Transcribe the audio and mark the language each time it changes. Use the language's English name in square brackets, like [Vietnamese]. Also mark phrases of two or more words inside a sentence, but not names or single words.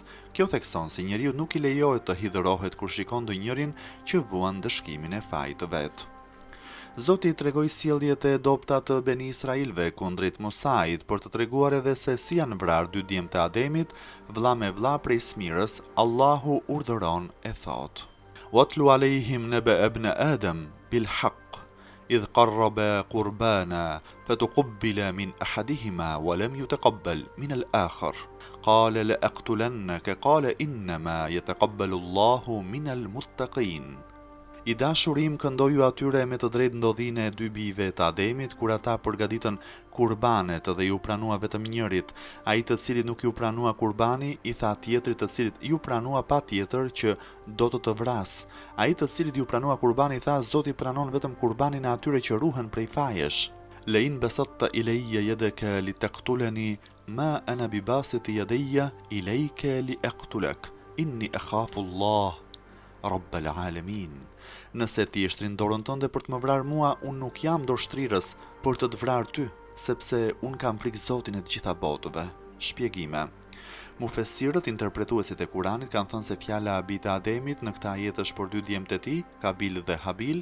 [Albanian] Kjo thekson se njeriu nuk i lejohet të hidhërohet kur shikon ndonjërin që vuan ndëshkimin e fajit të vet. Zoti i tregoi sjelljet e dobta të Beni Israilëve kundrejt Musait për të treguar edhe se si janë vrarë dy djemt të Ademit, vlla me vlla prej Smirës. Allahu urdhëron e thot: [Arabic] واتل عليهم نبأ ابن آدم بالحق إذ قرب قربانا فتقبل من أحدهما ولم يتقبل من الآخر قال لأقتلنك قال إنما يتقبل الله من المتقين. [Albanian] I dashurim këndoju atyre me të drejtë ndodhinë e dy bijve të Ademit, kur ata përgatitën kurbanet dhe ju pranua vetëm njërit. Ai të cilit nuk ju pranua kurbani, i tha tjetrit të cilit ju pranua patjetër që do të vras. Ai të cilit ju pranua kurbani tha, Zoti pranon vetëm kurbanin e atyre që ruhen prej fajesh. [Arabic] لئن بسطت إلي يدك لتقتلني ما أنا بباسط يدي إليك لأقتلك إني أخاف الله رب العالمين. [Albanian] Nëse ti e shtrin dorën tënde për të më vrarë mua, unë nuk jam dorështrirës për të vrarë ty, sepse unë kam frikë Zotin e të gjitha botëve. Shpjegime. Mufesirët, interpretuesit e Kuranit, kanë thënë se fjala Abit e Ademit në këtë ajet është për dy djemtë e tij, Kabil dhe Habil.